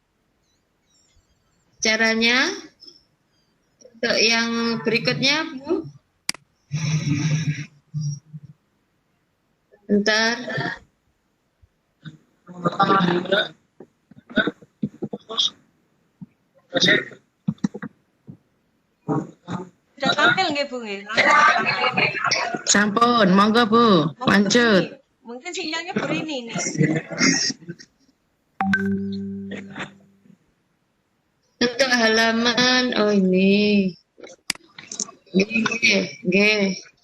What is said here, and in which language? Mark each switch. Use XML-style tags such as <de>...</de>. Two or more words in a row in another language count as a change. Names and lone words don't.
<id>Caranya untuk yang berikutnya, Bu. Bentar. Sudah tampil nggih Bu nggih? Sampun, monggo Bu, lanjut. Mungkin sinyalnya Bu Rini nih. Untuk halaman, oh ini. Oke.</id>